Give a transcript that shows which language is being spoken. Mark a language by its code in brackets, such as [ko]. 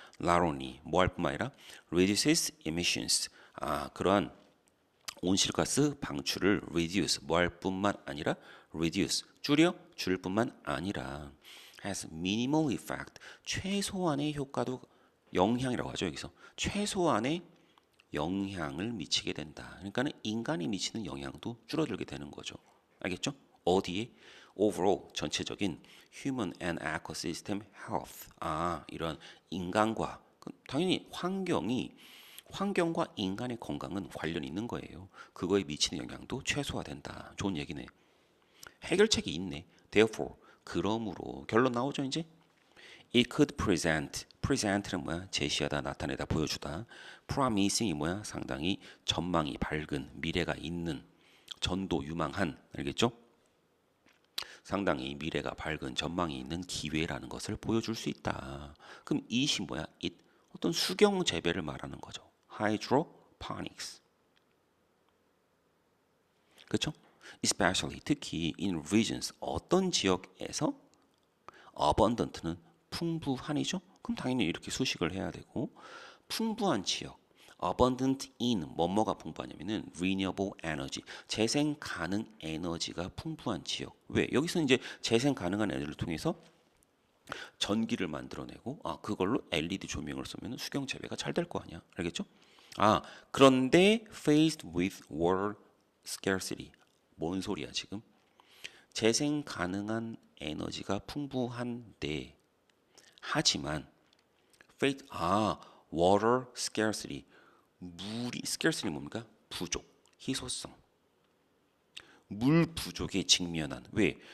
[ko] not only 뭐 할 뿐만 아니라 [en] reduces emissions [ko] 그러한 온실가스 방출을 reduce 뭐 할 뿐만 아니라 reduce 줄일 뿐만 아니라 [en] has minimal effect [ko] 최소한의 효과도 영향이라고 하죠. 여기서 최소한의 영향을 미치게 된다. 그러니까는 인간이 미치는 영향도 줄어들게 되는 거죠. 알겠죠? 어디에? [en] overall 전체적인 human and ecosystem health. [ko] 이런 인간과 당연히 환경과 인간의 건강은 관련이 있는 거예요. 그거에 미치는 영향도 최소화된다. 좋은 얘기네. 해결책이 있네. Therefore, 그러므로 결론 나오죠 이제? [en] It could present는 뭐야? [ko] 제시하다, 나타내다, 보여주다. promising이 뭐야? 상당히 전망이 밝은, 미래가 있는, 전도 유망한, 알겠죠? 상당히 미래가 밝은 전망이 있는 기회라는 것을 보여줄 수 있다. 그럼 it이 뭐야? it 어떤 수경 재배를 말하는 거죠. [en] hydroponics. [ko] 그렇죠? Especially 특히 [en] in regions [ko] 어떤 지역에서 abundant는 풍부한이죠. 그럼 당연히 이렇게 수식을 해야 되고 풍부한 지역 abundant in 뭐뭐가 풍부하냐면은 renewable energy 재생 가능 에너지가 풍부한 지역. 왜? 여기서 이제 재생 가능한 에너지를 통해서 전기를 만들어내고 그걸로 LED 조명을 쓰면 수경 재배가 잘 될 거 아니야. 알겠죠? [en] 그런데 faced with water scarcity. [ko] 뭔 소리야 지금? 재생 가능한 에너지가 풍부한데 하지만 [en] faced water scarcity [ko] 물이 scarcity 뭡니까? 부족, 희소성. 물 부족에 직면한 왜?